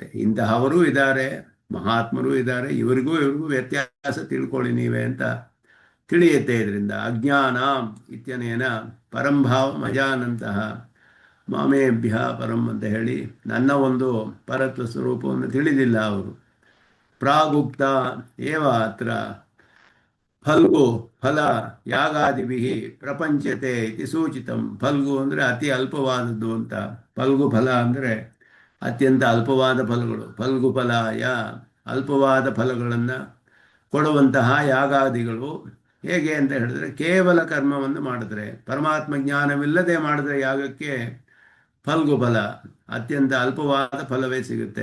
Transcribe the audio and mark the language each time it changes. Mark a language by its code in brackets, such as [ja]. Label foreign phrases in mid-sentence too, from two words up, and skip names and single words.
[kn] ಇಂತಹವರೂ ಇದ್ದಾರೆ, ಮಹಾತ್ಮರೂ ಇದ್ದಾರೆ, ಇವರಿಗೂ ವ್ಯತ್ಯಾಸ ತಿಳ್ಕೊಳ್ಳಿ ನೀವೇ ಅಂತ ತಿಳಿಯುತ್ತೆ. ಇದರಿಂದ [sa] ಅಜ್ಞಾನ ಇತ್ಯನೇನ ಪರಂಭಾವ ಮಜಾನಂತಹ ಮಾಮೇಭ್ಯ ಪರಂ [kn] ಅಂತ ಹೇಳಿ ನನ್ನ ಒಂದು ಪರತ್ವ ಸ್ವರೂಪವನ್ನು ತಿಳಿದಿಲ್ಲ ಅವರು. [sa] ಪ್ರಾಗುಪ್ತ ಏವ ಅತ್ರ ಫಲ್ಗು ಫಲ ಯಾಗಾದಿಭಿ ಪ್ರಪಂಚತೆ ಇತಿ ಸೂಚಿತಂ. [kn] ಫಲ್ಗು ಅಂದರೆ ಅತಿ ಅಲ್ಪವಾದದ್ದು ಅಂತ. [sa] ಫಲ್ಗು ಫಲ [kn] ಅಂದರೆ ಅತ್ಯಂತ ಅಲ್ಪವಾದ ಫಲಗಳು. [sa] ಫಲ್ಗು ಫಲಾಯ [kn] ಅಲ್ಪವಾದ ಫಲಗಳನ್ನು ಕೊಡುವಂತಹ ಯಾಗಾದಿಗಳು ಹೇಗೆ ಅಂತ ಹೇಳಿದ್ರೆ, ಕೇವಲ ಕರ್ಮವನ್ನು ಮಾಡಿದ್ರೆ, ಪರಮಾತ್ಮ ಜ್ಞಾನವಿಲ್ಲದೆ ಮಾಡಿದ್ರೆ ಯಾಗಕ್ಕೆ [sa] ಫಲ್ಗು ಫಲ [kn] ಅತ್ಯಂತ ಅಲ್ಪವಾದ ಫಲವೇ ಸಿಗುತ್ತೆ.